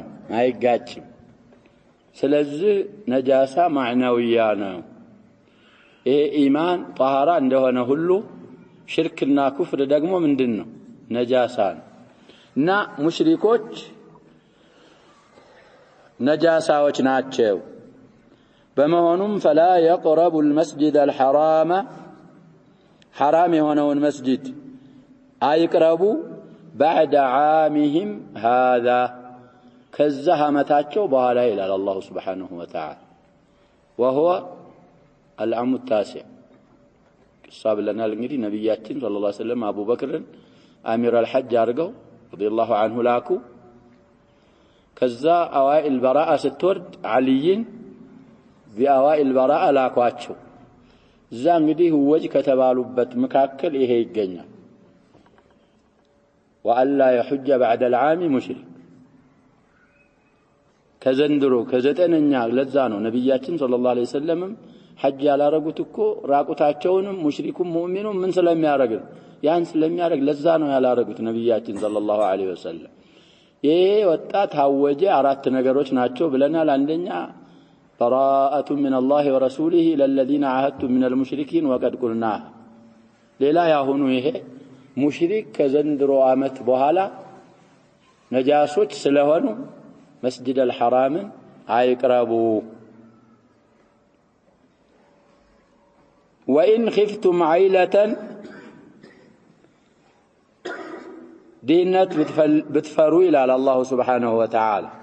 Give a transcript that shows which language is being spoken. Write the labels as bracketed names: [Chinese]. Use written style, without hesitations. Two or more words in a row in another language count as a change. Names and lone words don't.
[Amharic] አይጋጭም። ስለዚህ [Arabic] نجاسة معنوية [Amharic] ነው። ይሄ ኢማን ጣሃራ እንደሆነ ሁሉ ሽርክና ኩፍር ደግሞ ምንድነው? ነጃሳ ነው። እና ሙሽሪኮች ነጃሳዎች ናቸው። በመሆኑም [Arabic] فلا يقربوا المسجد الحرام حرام [Amharic] የሆነውን መስጂድ አይቅረቡ [Arabic] بعد عامهم هذا [Amharic] ከዛ ዓመታቸው በኋላ ይላል አላህ [Arabic] سبحانه و تعالى وهو العام التاسع قصاب لنا [Amharic] እንግዲህ ነብያችን [Arabic] صلى الله عليه وسلم [Amharic] አቡበክርን [Arabic] أمير الحج [Amharic] አድርገው [Arabic] رضي الله عنه [Amharic] ላኩ። ከዛ [Arabic] أوائل براءة [Amharic] ስትወርድ አልይን [Arabic] بأوائل براءة [Amharic] ላኳቸው። እዛ እንግዲህ ወጅ ከተባሉበት መካከል ይሄ ይገኛል። [Arabic] ولا يحج بعد العام مشرك [Amharic] ከዘንድሮ ከዘጠነኛ ለዛ ነው ነብያችን [Arabic] صلى الله عليه وسلم [Amharic] ሐጅ ያላረጉት እኮ ራቁታቸውንም ሙሽሪኩም ሙእሚኑም ምን ስለሚያረግ ያን ስለሚያረግ ለዛ ነው ያላረጉት ነብያችን [Arabic] صلى الله عليه وسلم። [Amharic] ይሄ ወጣት አወጀ አራት ነገሮች ናቸው ብለናል። አንደኛ [Arabic] براءة من الله ورسوله إلى الذين عاهدتم من المشركين وقد قلنا [Amharic] ሌላ ያሁኑ ይሄ ሙሽሪክ ከዘንድሮ ዓመት በኋላ ነጃሶች ስለሆኑ መስጂድ አልሐራምን አይቅረቡ። [Arabic] وإن خفتم عيلة [Amharic] ድህነት ብትፈሩ ይላል [Arabic] الله سبحانه وتعالى